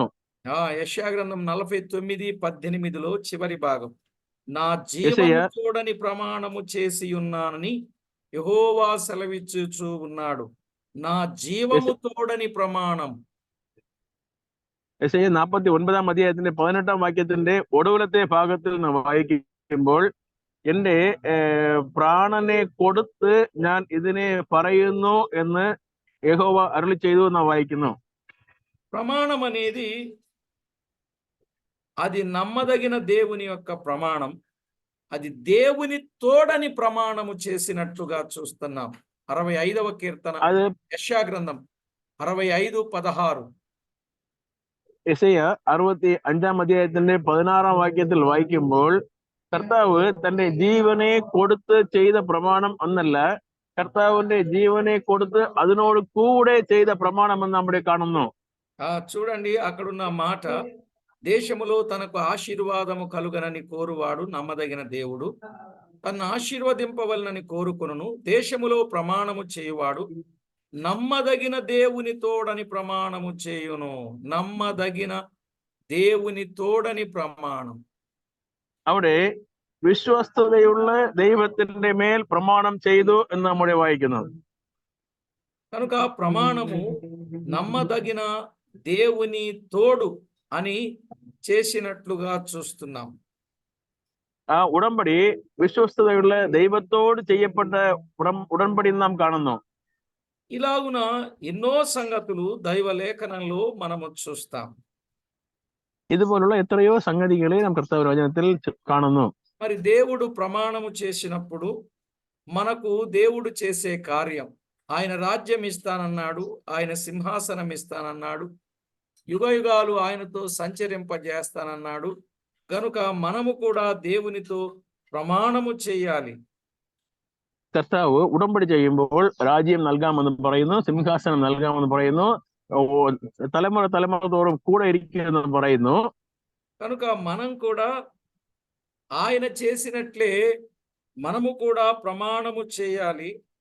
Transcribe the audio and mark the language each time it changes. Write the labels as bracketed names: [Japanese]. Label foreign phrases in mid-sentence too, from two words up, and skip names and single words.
[Telugu] యెషయా గ్రంథం 49:18 చివరి భాగం, నా యెషయా జీవము తోడని ప్రమాణము చేసి ఉన్నానని యెహోవా సెలవిచ్చుచూ ఉన్నాడు. నా జీవము తోడని ప్రమాణం. [Malayalam] യെശയ്യാ 49 അധ്യായത്തിന്റെ 18 വാക്യത്തിന്റെ ഒടുവിലത്തെ ഭാഗത്തിൽ നാം വായിക്കുമ്പോൾ എന്റെ പ്രാണനെ കൊടുത്ത് ഞാൻ ഇതിനെ പറയുന്നു എന്ന് യഹോവ അരുളി ചെയ്തു എന്ന് വായിക്കുന്നു. [Telugu] ప్రమాణం అనేది అది నమ్మదగిన దేవుని యొక్క ప్రమాణం, అది దేవుని తోడని ప్రమాణము చేసినట్లుగా చూస్తున్నాం. 65వ కీర్తన, [Malayalam] അത് [Telugu] యెషయా గ్రంథం 65:16. [Malayalam] യെശയ്യാ 65 അധ്യായത്തിന്റെ 16 വാക്യത്തിൽ വായിക്കുമ്പോൾ കർത്താവ് തന്റെ ജീവനെ കൊടുത്ത് ചെയ്ത പ്രമാണം എന്നല്ല, കർത്താവിന്റെ ജീവനെ കൊടുത്ത് അതിനോട് കൂടെ ചെയ്ത പ്രമാണം എന്ന് നമ്മുടെ കാണുന്നു. [Telugu] చూడండి, అక్కడున్న మాట, దేశములో తనకు ఆశీర్వాదము కలుగనని కోరువాడు నమ్మదగిన దేవుడు, తన్ను ఆశీర్వదింపవలనని కోరుకొనును. దేశములో ప్రమాణము చేయువాడు నమ్మదగిన దేవుని తోడని ప్రమాణము చేయును. నమ్మదగిన దేవుని తోడని ప్రమాణం. [Malayalam] അവിടെ വിശ്വസ്തതയുള്ള ദൈവത്തിന്റെ മേൽ പ്രമാണം ചെയ്തു എന്ന് നമ്മുടെ വായിക്കുന്നത്. [Telugu] కనుక ప్రమాణము నమ్మదగిన దేవుని తోడు అని చేసినట్లుగా చూస్తున్నాం. [Malayalam] ആ ഉടമ്പടി വിശ്വസ്തതയുള്ള ദൈവത്തോട് ചെയ്യപ്പെട്ട ഉടമ്പടി നാം കാണുന്നു. [Telugu] ఇలాగున ఎన్నో సంగతులు దైవ లేఖనంలో మనము చూస్తాం. [Malayalam] ഇതുപോലുള്ള എത്രയോ സംഗതികളെ നാം കർത്താവ് വചനത്തിൽ കാണുന്നു. [Telugu] మరి దేవుడు ప్రమాణము చేసినప్పుడు మనకు దేవుడు చేసే కార్యం, ఆయన రాజ్యం ఇస్తానన్నాడు, ఆయన సింహాసనం ఇస్తానన్నాడు, యుగయుగాలు ఆయనతో సంచరింపజేస్తానన్నాడు. కనుక మనము కూడా దేవునితో ప్రమాణము చేయాలి. [Malayalam] കർത്താവ് ഉടമ്പടി ചെയ്യുമ്പോൾ രാജ്യം നൽകാമെന്ന് പറയുന്നു, സിംഹാസനം നൽകാമെന്ന് പറയുന്നു, തലമുറ തോറും കൂടെ ഇരിക്കുമെന്ന് പറയുന്നു. [Telugu] కనుక మనం కూడా ఆయన చేసినట్లే మనము కూడా ప్రమాణము చేయాలి.